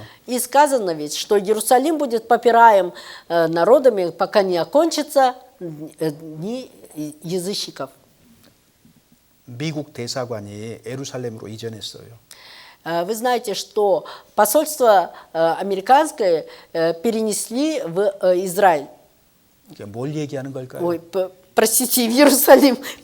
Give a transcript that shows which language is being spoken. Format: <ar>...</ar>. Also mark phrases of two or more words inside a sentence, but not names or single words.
<ru>И сказано ведь, что Иерусалим будет попираем народами, пока не окончится дни язычников.</ru> <ko>미국 대사관이 예루살렘으로 이전했어요.</ko> <ru>Вы знаете, что посольство американское перенесли в Израиль.</ru> <ko>이게 뭘 얘기하는 걸까요?</ko> <ru>Ой, простите, в Иерусалим. В Израиль.</ru> <ko>그게 뭘 얘기하고 있는 걸까요?</ko> <ru>О чем это говорит?</ru>